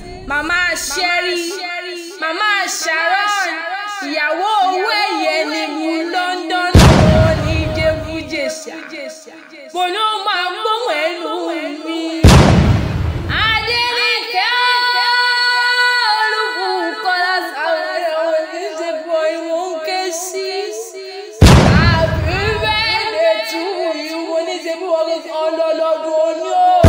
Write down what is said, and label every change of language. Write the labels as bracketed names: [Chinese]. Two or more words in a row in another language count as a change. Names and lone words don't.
[Yoruba] Màmá Sherry, Màmá Sharon, ìyàwó owó ẹ̀yẹ ni mo London, ọmọ ní Ìjẹ̀bú-Jẹ̀ṣà. Mo ní ó máa gbóhùn ẹnu mi. Adéníkẹ́ Olúbùkọ́lá Sàwọ́lẹ̀, ọmọ ní ṣe bí wọ́n ní ké sí. [English] Happy birthday to you, [Yoruba] mo ní ṣe bí wọ́n ní ọlọ́lọ́dún òní o.